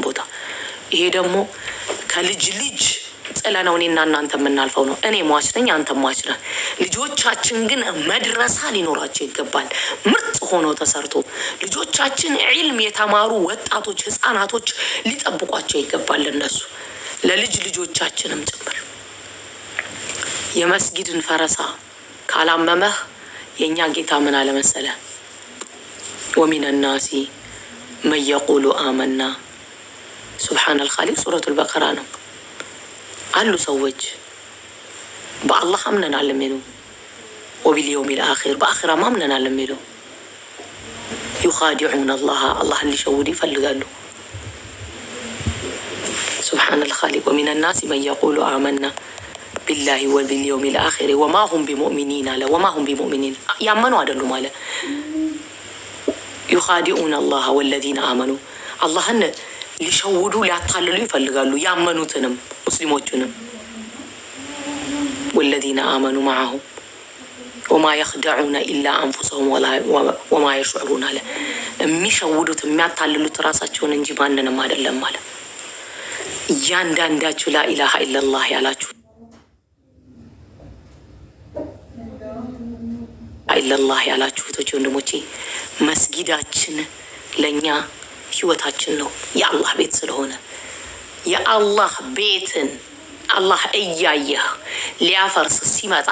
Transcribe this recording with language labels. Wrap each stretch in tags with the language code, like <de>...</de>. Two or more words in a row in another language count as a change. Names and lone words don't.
<am>ቦታ። ይሄ ደግሞ ከልጅ ልጅ ጥለነው እኔና እናንተ የምናልፈው ነው። እኔ ሟች ነኝ፣ አንተ ሟች ነህ። ልጆቻችን ግን መድረሳ ሊኖራቸው ይገባል። ምርጥ ሆኖ ተሰርቶ ልጆቻችን ዒልም የተማሩ ወጣቶች ህፃናቶች ሊጠብቋቸው ይገባል። እነሱ ለልጅ ልጆቻችንም ጭምር የመስጊድን ፈረሳ ካላመመህ የኛ ጌታ ምን አለ መሰለ?</am> <ar>ومن الناس من يقول آمنا سبحان الخالق</ar> <am>ሱረቱል በቀራ ነው። አሉ ሰዎች በአላህ አምነናል የሚሉ</am> <ar>وباليوم الآخر</ar> <am>በአኺራ አምነናል የሚሉ</am> <ar>يخادعون الله</ar> <am>አላህን ሊሸውዱ ይፈልጋሉ።</am> <ar>سبحان الخالق ومن الناس من يقول آمنا بالله وباليوم الآخر وما هم بمؤمنين وما هم بمؤمنين يامنوا</ar> <am>አይደሉም አለ።</am> <ar>يخادعون الله والذين آمنوا</ar> <am>አላህን ሊሸውዱ ሊያታልሉ ይፈልጋሉ ያመኑትንም ሙስሊሞቹንም።</am> <ar>والذين آمنوا معه وما يخدعون إلا أنفسهم وما يشعرون</ar> <am>አለ። የሚሸውዱት የሚያታልሉት ራሳቸውን እንጂ ማንንም አይደለም አለ። እያንዳንዳችሁ</am> <ar>لا إله إلا الله</ar> <am>ያላችሁ ኢላላህ ያላችሁ እህቶቼ ወንድሞቼ፣ መስጊዳችን ለኛ ህይወታችን ነው። የአላህ ቤት ስለሆነ የአላህ ቤትን አላህ እያየህ ሊያፈርስ ሲመጣ</am>